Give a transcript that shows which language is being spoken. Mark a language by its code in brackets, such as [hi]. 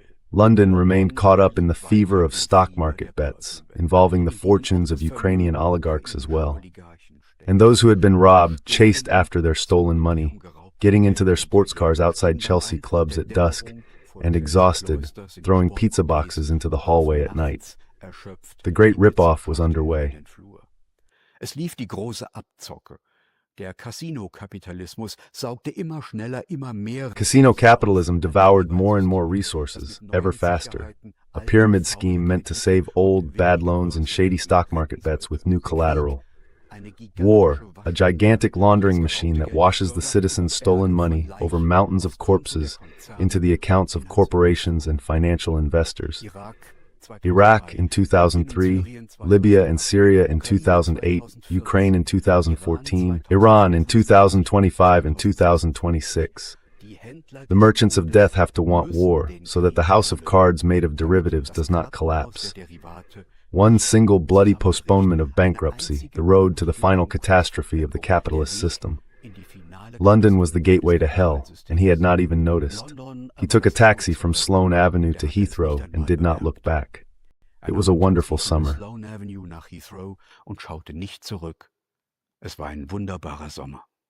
[en] London remained caught up in the fever of stock market bets, involving the fortunes of Ukrainian oligarchs as well. And those who had been robbed chased after their stolen money, getting into their sports cars outside Chelsea clubs at dusk, and exhausted, throwing pizza boxes into the hallway at night. The great rip-off was underway. [de] Es lief die große Abzocke. Der Casino-Kapitalismus saugte immer schneller, immer mehr. [en] Casino capitalism devoured more and more resources, ever faster. A pyramid scheme meant to save old, bad loans and shady stock market bets with new collateral. War, a gigantic laundering machine that washes the citizens' stolen money over mountains of corpses into the accounts of corporations and financial investors. Iraq in 2003, Libya and Syria in 2008, Ukraine in 2014, Iran in 2025 and 2026. The merchants of death have to want war so that the house of cards made of derivatives does not collapse. One single bloody postponement of bankruptcy, the road to the final catastrophe of the capitalist system. London was the gateway to hell, and he had not even noticed. He took a taxi from Sloane Avenue to Heathrow and did not look back. It was a wonderful summer. [de] Sloane Avenue nach Heathrow und schaute nicht zurück. Es war ein wunderbarer Sommer.